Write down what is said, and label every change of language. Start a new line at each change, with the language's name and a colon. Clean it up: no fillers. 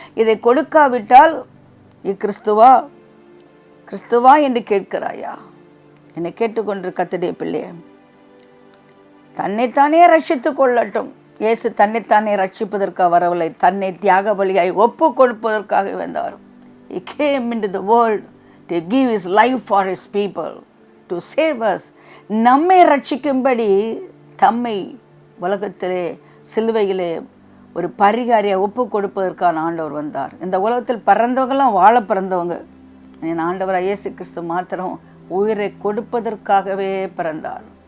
Tamil: இதை கொடுக்காவிட்டால் கிறிஸ்துவா கிறிஸ்துவா என்று கேட்கிறாயா? என்னை கேட்டுக்கொண்டிரு கர்த்தருடைய பிள்ளையே, தன்னைத்தானே ரட்சித்து கொள்ளட்டும். இயேசு தன்னைத்தானே ரட்சிப்பதற்காக வரவில்லை, தன்னை தியாக பலியாய் ஒப்பு கொடுப்பதற்காக வந்தார்.
English: He came into the world to give his life for his people, to save us.
Tamil: நம்மை ரட்சிக்கும்படி தம்மை உலகத்திலே சிலுவையிலே ஒரு பரிகாரியை ஒப்பு கொடுப்பதற்கான ஆண்டவர் வந்தார். இந்த உலகத்தில் பிறந்தவங்களாம் வாழ பிறந்தவங்க. என் ஆண்டவராக இயேசு கிறிஸ்து மாத்திரம் உயிரை கொடுப்பதற்காகவே பிறந்தார்.